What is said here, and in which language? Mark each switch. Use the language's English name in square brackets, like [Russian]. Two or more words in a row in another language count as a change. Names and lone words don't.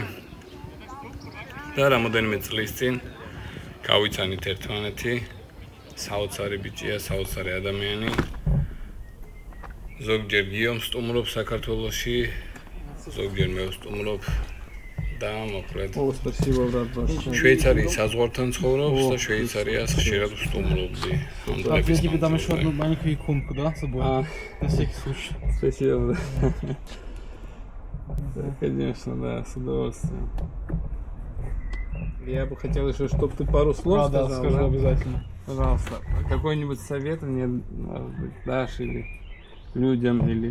[Georgian] და რამდენიმე წლის წინ გავიცანით ერთმანეთი. საოცარი ბიჭია, საოცარი ადამიანი. ზოგჯერ გიომ სტუმრობს საქართველოში, ზოგჯერ მე ვსტუმრობ და მოკლედ. [Russian] Спасибо, брат, большое. [Georgian] შვეიცარიის საზღვართან ცხოვრობს და შვეიცარიას ხშირად ვსტუმრობდი. [Russian] Я тебе дам еще одну маленькую иконку, да, с собой? На всякий случай. Спасибо, брат. Да, конечно, да, с удовольствием. Я бы хотел еще, чтобы ты пару слов сказал. Да, скажу обязательно. Пожалуйста, какой-нибудь совет мне, может быть, дашь или людям, или...